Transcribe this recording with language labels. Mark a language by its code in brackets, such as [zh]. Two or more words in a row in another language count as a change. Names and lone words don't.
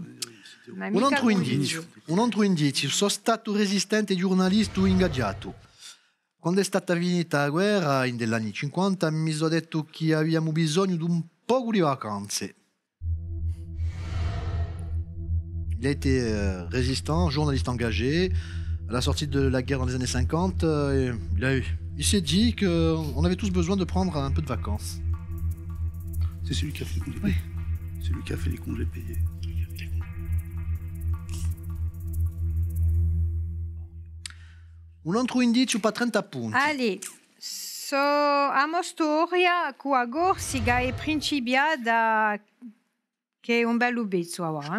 [it] Un altro indizio, sono stato resistente giornalista ingaggiato. Quando è stata finita la guerra, negli anni 50, mi sono detto che abbiamo bisogno di un po' di vacanze. [fr] Il a été résistant, journaliste engagé. À la sortie de la guerre dans les années 50, il s'est dit qu'on avait tous besoin de prendre un peu de vacances. C'est celui qui a fait les congés payés. C'est lui qui a fait les congés payés. [it] Un altro indizio per 30 punti. [co] Allez, a mo storia che a Corsica è principiata che è un bel ubezzo ora.